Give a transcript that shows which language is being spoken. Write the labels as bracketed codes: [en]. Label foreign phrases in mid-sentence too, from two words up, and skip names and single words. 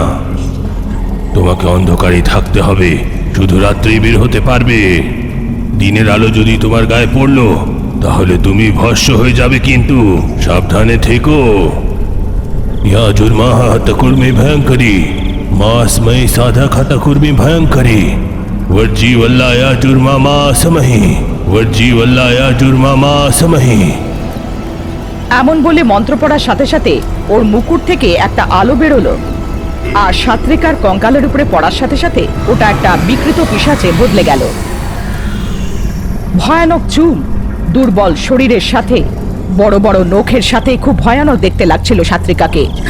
[bn] তোমাকে অন্ধকারে থাকতে হবে। শুধু রাত্রেই বের হতে পারবে। দিনের আলো যদি তোমার গায়ে পড়লো তাহলে তুমি ভস্য হয়ে যাবে। কিন্তু সাবধানে থেকো। ইয়া জুর্মা হতকুর্মি ভয়ঙ্করী মাসময়ী সাধক হতকুর্মি ভয়ঙ্করী वर्जी वल्लाया जुर्मा मासमही वर्जी वल्लाया जुर्मा मासमही। এমন বলে মন্ত্র পড়ার সাথে সাথে ওর মুকুট থেকে একটা আলো বেরোলো আর সাত্রিকার কঙ্কালের উপরে পড়ার সাথে সাথে ওটা একটা বিকৃত পিশাচে বদলে গেল। ভয়ানক চুল, দুর্বল শরীরের সাথে বড় বড় নখের সাথে খুব ভয়ানক দেখতে লাগছিল সাত্রিকাকে।